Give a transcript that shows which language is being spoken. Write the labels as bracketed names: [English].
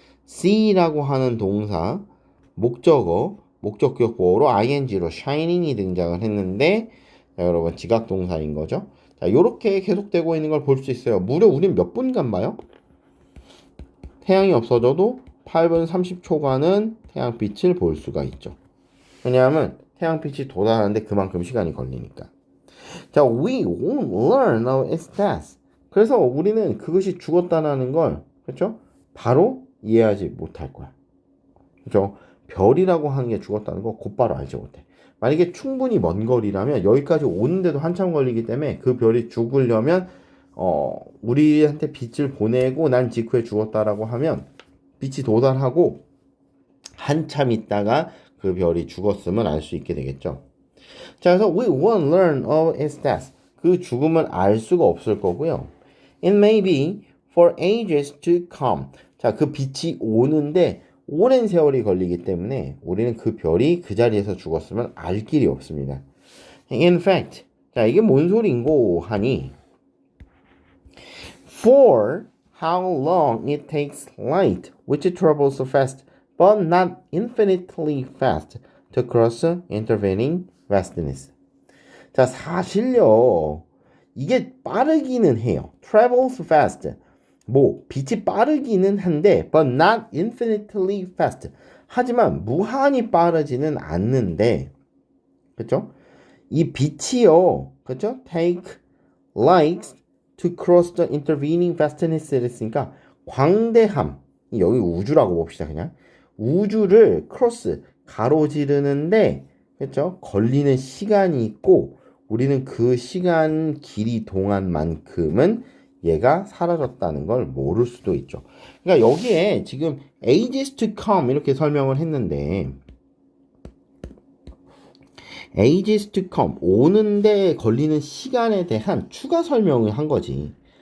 [Korean] see라고 하는 동사 목적격 보어로 ing로 shining이 등장을 했는데 자, 여러분 지각 동사인 거죠. 자, 이렇게 계속되고 있는 걸 볼 수 있어요. 무려 우린 몇 분간 봐요? 태양이 없어져도 8분 30초간은 태양빛을 볼 수가 있죠. 왜냐하면 태양빛이 도달하는데 그만큼 시간이 걸리니까. [English] 자, we won't learn of its death. [Korean] 그래서 우리는 그것이 죽었다는 걸 그렇죠? 바로 이해하지 못할 거야. 그렇죠? 별이라고 하는 게 죽었다는 거 곧바로 알지 못해. 만약에 충분히 먼 거리라면 여기까지 오는데도 한참 걸리기 때문에 그 별이 죽으려면 우리한테 빛을 보내고 난 직후에 죽었다라고 하면 빛이 도달하고 한참 있다가 그 별이 죽었음을 알 수 있게 되겠죠. [English] 자, [Korean] 그래서 [English] we won't learn of its death. [Korean] 그 죽음을 알 수가 없을 거고요. [English] It may be for ages to come. [Korean] 자, 그 빛이 오는데 오랜 세월이 걸리기 때문에 우리는 그 별이 그 자리에서 죽었으면 알 길이 없습니다. [English] In fact, [Korean] 자, 이게 뭔 소린고 하니 [English] for how long it takes light, which travels so fast, but not infinitely fast, to cross intervening vastness. [Korean] 자, 사실요. 이게 빠르기는 해요. [English] travels fast. [Korean] 빛이 빠르기는 한데 [English] but not infinitely fast. [Korean] 하지만 무한히 빠르지는 않는데, 그쵸? 이 빛이요, 그쵸? [English] take light to cross the intervening vastness를 [Korean] 했으니까 광대함, 여기 우주라고 봅시다. 그냥 우주를 크로스 가로지르는데, 그쵸? 걸리는 시간이 있고 우리는 그 시간 길이 동안만큼은 얘가 사라졌다는 걸 모를 수도 있죠. 그러니까 여기에 지금 [English] ages to come [Korean] 이렇게 설명을 했는데, ages to come, 오는데 걸리는 시간에 대한 추가 설명을 한 거지.